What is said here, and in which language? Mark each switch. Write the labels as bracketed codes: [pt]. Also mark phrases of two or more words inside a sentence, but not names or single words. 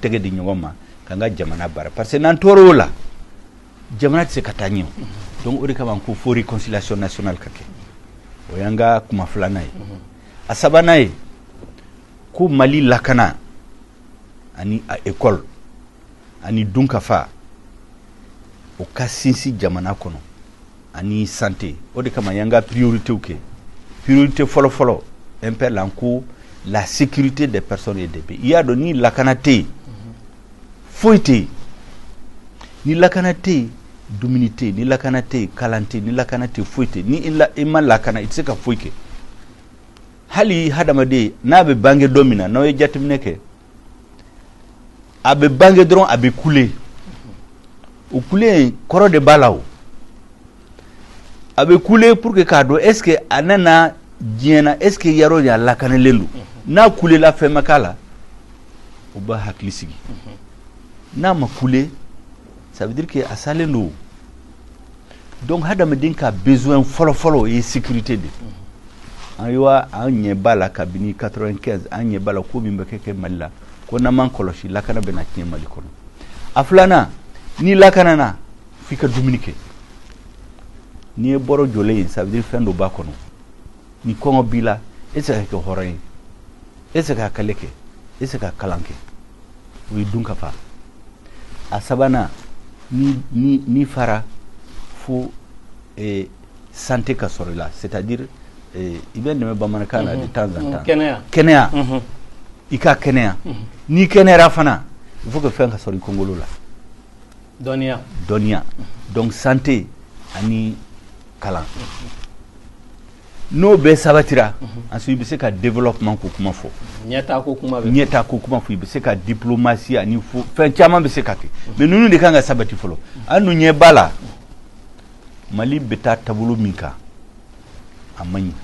[bm] tɛgɛ di ɲɔgɔn ma k'an ka jamana baara [fr] parce que [bm] n'an tor'o la jamana tɛ se ka taa ɲɛ donc o de kama ko fo [fr] réconciliation nationale [bm] ka kɛ o y'an ka kuma filanan ye a sabanan ye ko Mali lakana ani a école ani dunkafa o ka sinsin jamana kɔnɔ ani santé o de kama y'an ka prioritéw kɛ priorité fɔlɔ-fɔlɔ MPR la ko [fr] la sécurité des personnes et des biens. Il y a donné la canate. [bm] foyi tɛ yen ni lakana tɛ yen dumuni tɛ yen ni lakana tɛ yen kalan tɛ yen ni lakana tɛ yen foyi tɛ yen ni i ma lakana i tɛ se ka foyi kɛ hali hadamaden n'a bɛ bange don min na n'aw ye jateminɛ kɛ a bɛ bange dɔrɔn a bɛ kule o kule kɔrɔ de b'a la o a bɛ kule [fr] pour que [bm] k'a dɔn [fr] est ce [bm] que a nana diɲɛ na [fr] est ce que [bm] yɔrɔ in a lakanalen don n'a kulela fɛn ma k'a la o b'a hakili sigi n'a ma kule [fr] ça veut dire que [bm] a salen don donc hadamaden ka besoin fɔlɔ-fɔlɔ o ye sécurité de ayiwa an ɲɛ b'a la kabini 95 an ɲɛ b'a la ko min bɛ kɛ Mali la ko n'an m'an kɔlɔsi lakana bɛna tiɲɛ Mali kɔnɔ a filanan ni lakana na f'i ka dumuni kɛ n'i ye bɔrɔ jɔlen ye [fr] ça veut dire [bm] fɛn dɔ b'a kɔnɔ ni kɔngɔ b'i la e tɛ se ka kɛ hɔrɔn ye e tɛ se ka kɛlɛ kɛ e tɛ se ka kalan kɛ o ye dun ka fa a sabanan ni fara fo santé ka sɔrɔ i la [fr] c'est à dire [bm] i bɛ dɛmɛ bamanankan na [fr] de temps en temps [bm] kɛnɛya i ka kɛnɛya n'i kɛnɛyara fana [fr] il faut que [bm] fɛn ka sɔrɔ i kɔngolo la dɔnniya [fr] donc santé [bm] ani kalan n'o bɛɛ sabatira ensuite i bɛ se ka développement ko kuma fɔ ɲɛtaa ko kuma fɔ i bɛ se ka diplomatie ani fɛn caman bɛ se ka kɛ mais ninnu de kan ka sabati fɔlɔ an dun ɲɛ b'a la Mali bɛ taa taabolo min kan a man ɲi